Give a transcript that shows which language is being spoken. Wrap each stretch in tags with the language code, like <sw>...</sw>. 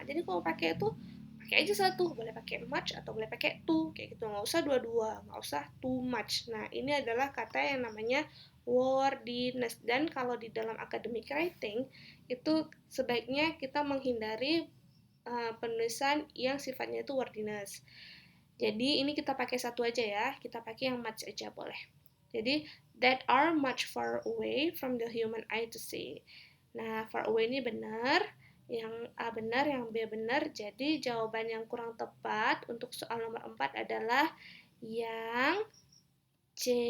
<id>Jadi kalau pakai itu pakai aja satu, boleh pakai much atau boleh pakai too, kayak gitu, nggak usah dua-dua, nggak usah too much. Nah, ini adalah kata yang namanya wordiness, dan kalau di dalam academic writing itu sebaiknya kita menghindari penulisan yang sifatnya itu wordiness. Jadi ini kita pakai satu aja ya, kita pakai yang much aja boleh.</id> <en>Jadi that are much far away from the human eye to see.</en> <id>Nah, far away ini benar, yang A benar, yang B benar. Jadi jawaban yang kurang tepat untuk soal nomor 4 adalah yang C.</id>